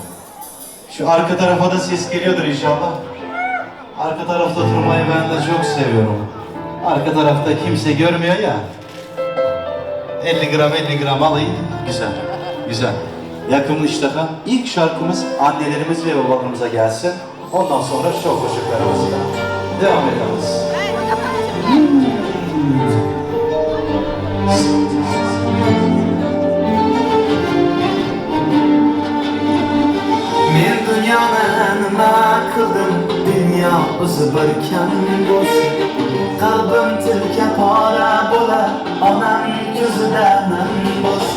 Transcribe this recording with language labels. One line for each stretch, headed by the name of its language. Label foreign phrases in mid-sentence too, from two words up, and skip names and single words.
Turkish: Şu arka tarafa da ses geliyordur inşallah. Arka tarafta oturmayı ben de çok seviyorum. Arka tarafta kimse görmüyor ya. 50 gram alayım. Güzel. Yakın iştaha. İlk şarkımız annelerimiz ve babalarımıza gelsin. Ondan sonra şov koşuklarımızla devam ederiz.
Uzbek: Men dunyoni nima qildim, dunyo o'zi bir kam bo'lsa, qalbim tilka pora bo'lar, onam ko'zida nam bo'lsa.